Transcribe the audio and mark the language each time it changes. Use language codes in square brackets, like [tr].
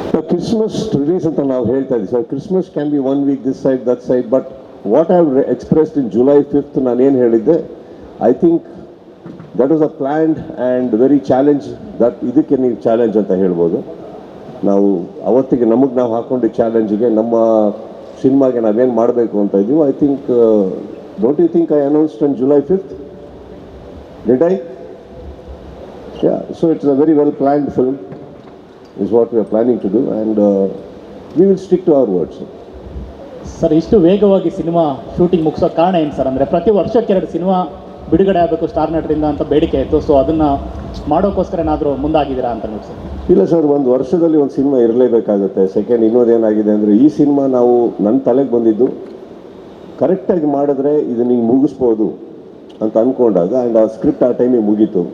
[en] Christmas release ಅಂತ ನಾವು ಹೇಳ್ತಾ ಇದ್ದೀವಿ sir. Christmas can be 1 week this side that side, but what I have expressed in July 5th ನಾನೇನು ಹೇಳಿದ್ದೆ, I think that was a planned and very challenge. [kn] That ಇದಕ್ಕೆ ನೀವು challenge ಅಂತ ಹೇಳ್ಬೋದು. ನಾವು ಅವತ್ತಿಗೆ ನಮಗೆ ನಾವು ಹಾಕೊಂಡಿದ್ದ ಚಾಲೆಂಜಿಗೆ, ನಮ್ಮ ಸಿನಿಮಾಗೆ ನಾವೇನು ಮಾಡಬೇಕು ಅಂತ ಇದ್ದೀವಿ. [en] I think, don't you think I announced on July 5th? Did I? Yeah, so it's a very well planned film, is what we are planning to do, and we will stick to our words. [kn] Sir ಇಷ್ಟು ವೇಗವಾಗಿ cinema shooting ಮುಗಿಸೋ ಕಾರಣ ಏನು sir? ಅಂದರೆ ಪ್ರತಿ ವರ್ಷಕ್ಕೆ 2 cinema ಬಿಡುಗಡೆ ಆಗಬೇಕು star ನಟರಿಂದ ಅಂತ ಬೇಡಿಕೆ ಇತ್ತು. ಸೊ ಅದನ್ನು ಮಾಡೋಕ್ಕೋಸ್ಕರ ಏನಾದರೂ ಮುಂದಾಗಿದ್ದೀರಾ ಅಂತ ನೋಡಿ ಸರ್? ಇಲ್ಲ ಸರ್, ಒಂದು ವರ್ಷದಲ್ಲಿ ಒಂದು ಸಿನಿಮಾ ಇರಲೇಬೇಕಾಗುತ್ತೆ. ಸೆಕೆಂಡ್, ಇನ್ನೊಂದೇನಾಗಿದೆ ಅಂದರೆ, ಈ ಸಿನಿಮಾ ನಾವು ನನ್ನ ತಲೆಗೆ ಬಂದಿದ್ದು ಕರೆಕ್ಟಾಗಿ ಮಾಡಿದ್ರೆ ಇದು ನೀವು ಮುಗಿಸ್ಬೋದು ಅಂತ ಅಂದ್ಕೊಂಡಾಗ, ಆ್ಯಂಡ್ ಆ ಸ್ಕ್ರಿಪ್ಟ್ ಆ ಟೈಮಿಗೆ ಮುಗೀತು.